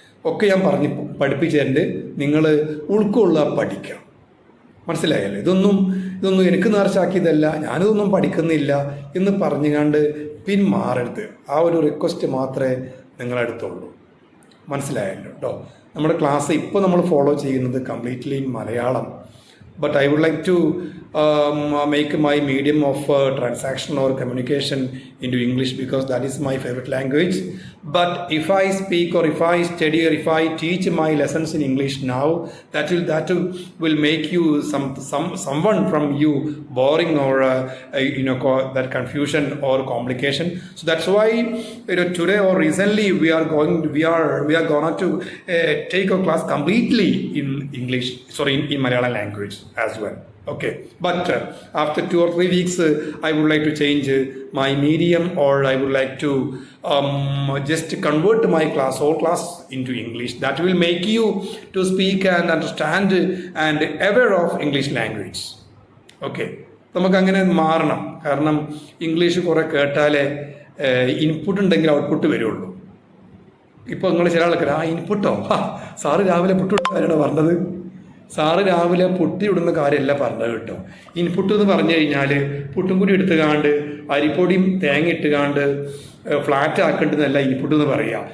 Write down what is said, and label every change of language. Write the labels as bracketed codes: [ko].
[ml] ഒക്കെ ഞാൻ പഠിപ്പിച്ചിട്ടുണ്ട്. നിങ്ങൾ ഉൾക്കൊള്ളുക, പഠിക്കുക. മനസ്സിലായല്ലോ? ഇതൊന്നും എനിക്ക് നേർച്ചാക്കിയതല്ല, ഞാനിതൊന്നും പഠിക്കുന്നില്ല എന്ന് പറഞ്ഞുകൊണ്ട് പിന്മാറരുത്. ആ ഒരു റിക്വസ്റ്റ് മാത്രമേ നിങ്ങളെടുത്തുള്ളൂ. മനസ്സിലായല്ലോ കേട്ടോ? നമ്മുടെ ക്ലാസ് ഇപ്പോൾ നമ്മൾ ഫോളോ ചെയ്യുന്നത് completely in Malayalam. [en] But I would like to make my medium of transaction or communication into English because that is my favorite language. But if I speak or if I study or if I teach my lessons in English now, that will make you someone from you boring or that confusion or complication. So that's why today or recently we are going to take a class completely in English, in Malayalam language as well. Okay, but after 2 or 3 weeks I would like to change my medium, or I would like to just convert my whole class into English. That will make you to speak and understand and aware of English language. [ml] Okay, നമുക്ക് അങ്ങനെ മാറണം. കാരണം English കുറെ കേട്ടാലേ input ഉണ്ടെങ്കിൽ output വരുള്ളൂ. ഇപ്പോൾ നിങ്ങൾ ചില ആൾക്കാർ ഇൻപുട്ടോ, സാറ് രാവിലെ പുട്ടുകാരാണ് പറഞ്ഞത്. സാറ് രാവിലെ പുട്ടിയിടുന്ന കാര്യമല്ല പറഞ്ഞത് കേട്ടോ. ഇൻപുട്ട് എന്ന് പറഞ്ഞു കഴിഞ്ഞാൽ പുട്ടും കൂടി എടുത്തുകാണ്ട് അരിപ്പൊടിയും തേങ്ങ ഇട്ടുകാണ്ട് ഫ്ലാറ്റ് ആക്കേണ്ടതല്ല ഇൻപുട്ട് എന്ന് പറയുക.